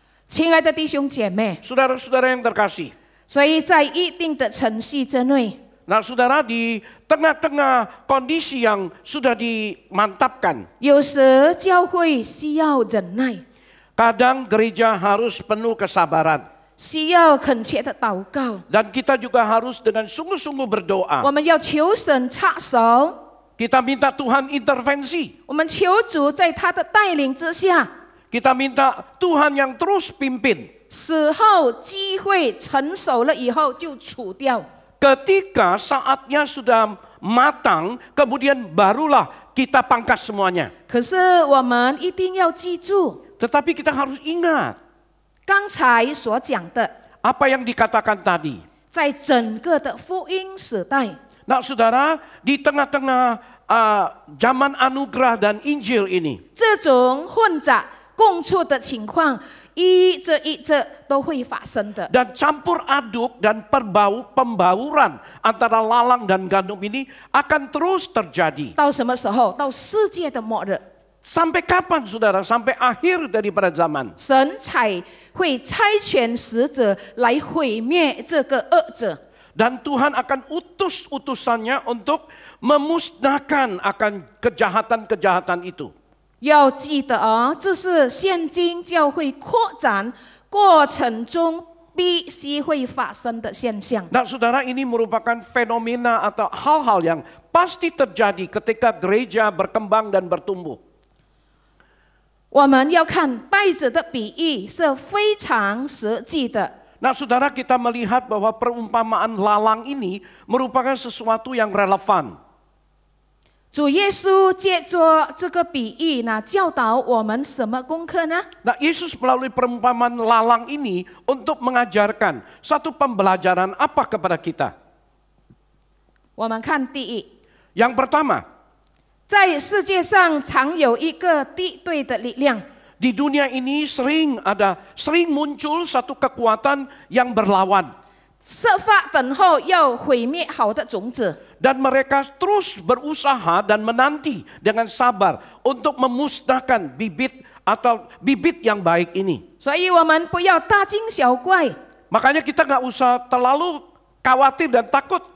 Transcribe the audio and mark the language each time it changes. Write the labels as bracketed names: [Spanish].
[Chinese] 亲爱的弟兄姐妹， [Indonesian] Saudara-saudara yang terkasih. [Chinese] 所以在一定的程序之内， [Indonesian] Nah saudara, di tengah-tengah kondisi yang sudah dimantapkan, [Chinese] 有时教会需要忍耐， [Indonesian] kadang gereja harus penuh kesabaran. [Chinese] 需要恳切的祷告。 [Indonesian] Dan kita juga harus dengan sungguh-sungguh berdoa. [Chinese] 我们要求神插手， [Indonesian] Kita minta Tuhan intervensi. [Chinese] 我们求主在他的带领之下， [Indonesian] Kita minta Tuhan yang terus pimpin. [Chinese] 死后机会成熟了以后就除掉。 [Indonesian] Ketika saatnya sudah matang, kemudian barulah kita pangkas semuanya. [Chinese] 可是我们一定要记住 [Indonesian] Tetapi kita harus ingat [Chinese] 刚才所讲的， [Indonesian] apa yang dikatakan tadi. [Chinese] 在整个的福音时代， [Indonesian] Nah saudara, di tengah-tengah zaman anugerah dan Injil ini, [Chinese] 这种混杂共处的情况，一这都会发生的。 [Indonesian] dan campur aduk dan pembauran antara lalang dan gandum ini akan terus terjadi. [Chinese] 到什么时候？到世界的末日， [Indonesian] Sampai kapan saudara? Sampai akhir daripada zaman. [Chinese] 神才会差遣使者来毁灭这个恶者。 [Indonesian] Dan Tuhan akan utus utusannya untuk memusnahkan akan kejahatan-kejahatan itu. [Chinese] 要记得哦，这是现今教会扩展过程中必须会发生的现象。 [Indonesian] Nah saudara, ini merupakan fenomena atau hal-hal yang pasti terjadi ketika gereja berkembang dan bertumbuh. [Chinese] 我们要看稗子的比喻是非常实际的。 [Indonesian] Nah saudara, kita melihat bahwa perumpamaan lalang ini merupakan sesuatu yang relevan. [Chinese] 主耶稣借着这个比喻呢，教导我们什么功课呢？ [Indonesian] Nah Yesus melalui perumpamaan lalang ini untuk mengajarkan satu pembelajaran apa kepada kita. [Chinese] 我们看第一， [Indonesian] Yang pertama, [Chinese] 在世界上常有一个敌对的力量， [Indonesian] di dunia ini sering muncul satu kekuatan yang berlawan. [Chinese] 设法等候要毁灭好的种子。 [Indonesian] Dan mereka terus berusaha dan menanti dengan sabar untuk memusnahkan bibit atau bibit yang baik ini. [Chinese] 所以我们不要大惊小怪， [Indonesian] Makanya kita nggak usah terlalu khawatir dan takut.